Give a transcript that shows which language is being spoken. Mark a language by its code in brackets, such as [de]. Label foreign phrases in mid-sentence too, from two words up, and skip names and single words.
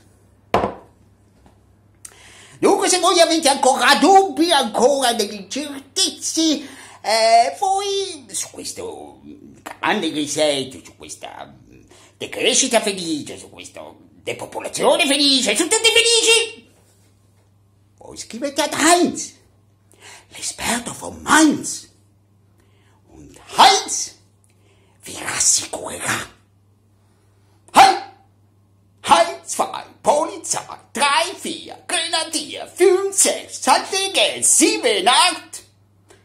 [it] Dunque, se voi avete ancora dubbi, ancora delle incertezze, voi su questo grande reset, su questa decrescita felice, su questa depopolazione felice, su tutti felici, voi scrivete ad Heinz, l'esperto von Mainz, und Heinz vi rassicurerà. [de] Heinz 2, Polizei, 3, 4, Grenadier, 5, 6, Sandgeld, 7, 8.